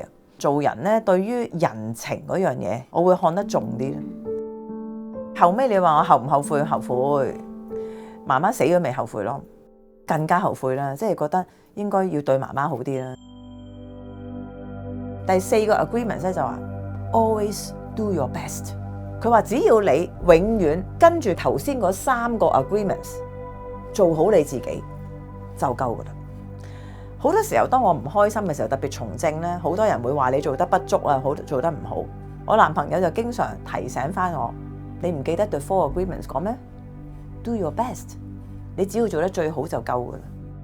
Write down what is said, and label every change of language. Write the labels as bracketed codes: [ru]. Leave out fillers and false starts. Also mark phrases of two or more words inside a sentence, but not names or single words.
[yue] 做人咧，對於人情嗰樣嘢，我會看得重啲。後尾你話我後唔後悔？後悔。媽媽死咗未後悔咯，更加後悔啦。即係覺得應該要對媽媽好啲啦。第4個 agreement 咧就話 [en] always do your best。 [yue] 佢話只要你永遠跟住頭先嗰3個 agreements 做好你自己就夠噶啦。好多時候當我唔開心嘅時候，特別從政咧，好多人會話你做得不足啊，做得唔好。我男朋友就經常提醒翻我：你唔記得 The Four Agreements 講咩？ [en] Do your best， [yue] 你只要做得最好就夠噶啦。